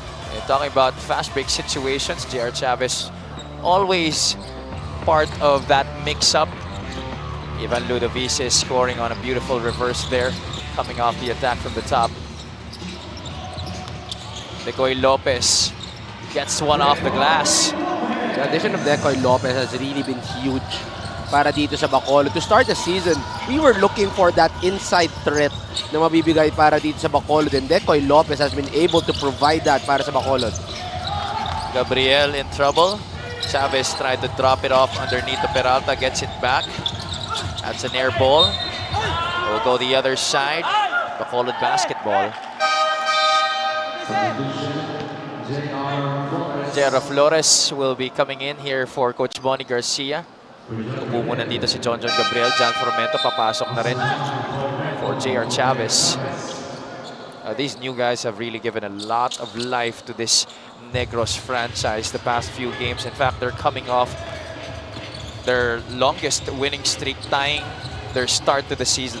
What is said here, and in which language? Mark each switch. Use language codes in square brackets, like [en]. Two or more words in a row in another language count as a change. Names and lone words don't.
[en] And talking about fast break situations, J.R. Chavez always part of that mix-up. Ivan Ludovic is scoring on a beautiful reverse there, coming off the attack from the top. Decoy Lopez gets one off the glass. The addition of Decoy Lopez has really been huge [tl] para dito sa Bacolod. [en] To start the season, we were looking for that inside threat [tl] na mabibigay para dito sa Bacolod, [en] and Decoy Lopez has been able to provide that [tl] para sa Bacolod. [en] Gabriel in trouble. Chavez tried to drop it off underneath the Peralta, gets it back. That's an air ball. We'll go the other side. Bacolod basketball. J.R. Flores will be coming in here for Coach Bonnie Garcia. [tl] Upo muna dito si John Gabriel. John Formento papasok na rin for J.R. Chavez. [en] These new guys have really given a lot of life to this Negros franchise the past few games. In fact, they're coming off their longest winning streak, tying their start to the season.